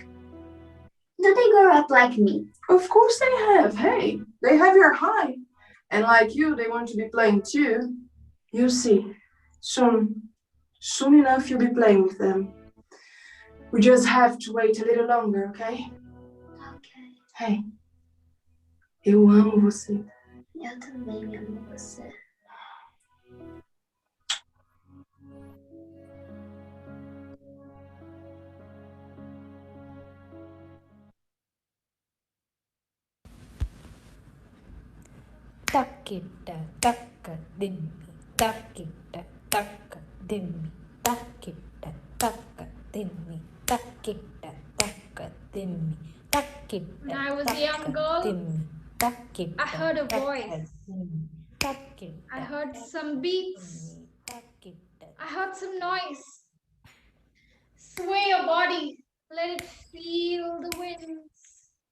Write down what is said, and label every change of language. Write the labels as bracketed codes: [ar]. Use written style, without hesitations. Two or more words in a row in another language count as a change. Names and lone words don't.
[en] Do they grow up like me? Of course they have. Hey, they have your height. And like you, they want to be playing too. You see, soon enough you'll be playing with them. We just have to wait a little longer, okay? Okay. [pt] Hey, eu amo você. Eu também amo você. Takita taka dimi, takita taka dimi, takita taka dimi, takita taka dimi, takita. [en] When I was a young girl, I heard a voice. I heard some beats. I heard some noise. Sway your body. Let it feel the winds.